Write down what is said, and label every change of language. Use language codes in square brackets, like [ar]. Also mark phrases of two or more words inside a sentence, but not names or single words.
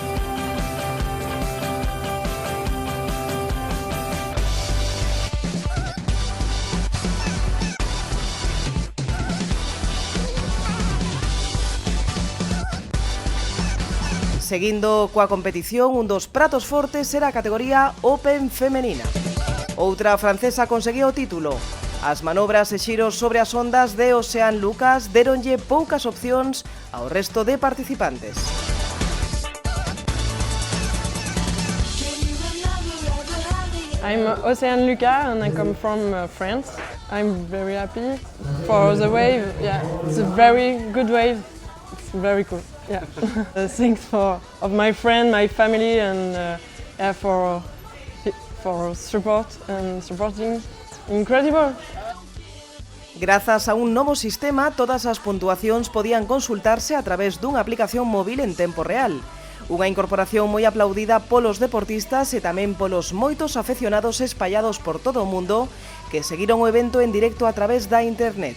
[gl] Seguindo coa competición, un dos pratos fortes era a categoría Open femenina. Outra francesa conseguiu o título. As manobras e xiros sobre as ondas de Ocean Lucas deronlle poucas opcións ao resto de participantes. [en] I'm Ocean Lucas and I come from France. I'm very happy for the wave. Yeah, it's a very good wave. It's very cool. Yeah. Thanks of my friend, my family, and for support and supporting. Incredible. [gl] Grazas a un novo sistema, todas as puntuacións podían consultarse a través dunha aplicación móvil en tempo real. Unha incorporación moi aplaudida polos deportistas e tamén polos moitos afeccionados espallados por todo o mundo que seguiron o evento en directo a través da internet.